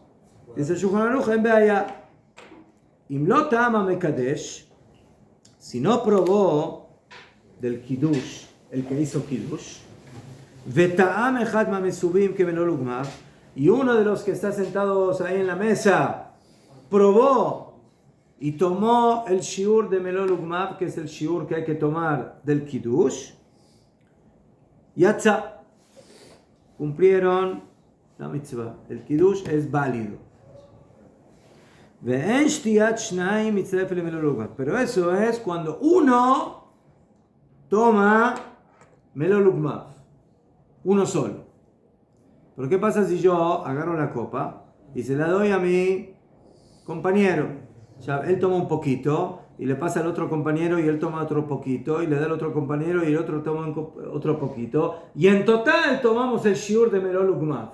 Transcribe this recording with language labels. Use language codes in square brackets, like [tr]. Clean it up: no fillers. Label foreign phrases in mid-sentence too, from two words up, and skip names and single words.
[es] Dice el Shulchan Aruch, en Beaya, [he] אם לא טעם המקדש, [es] si no probó del Kiddush, el que hizo Kiddush, [he] וטעם אחד מהמסובין [es] que [he] מלוא לוגמיו, [es] y uno de los que está sentados ahí en la mesa probó y tomó el shiur de [he] מלוא לוגמיו, [es] que es el shiur que hay que tomar del Kiddush, yatza, cumplieron la mitzvah. El Kiddush es válido. [he] ואין שתיית שנים מצטרפת למלוא לוגמיו. [es] Pero eso es cuando uno toma [he] מלוא לוגמיו. [es] Uno solo. Pero ¿qué pasa si yo agarro la copa y se la doy a mi compañero? O sea, él toma un poquito y le pasa al otro compañero y él toma otro poquito y le da al otro compañero y el otro toma otro poquito y en total tomamos el shiur de [he] מלוא לוגמיו.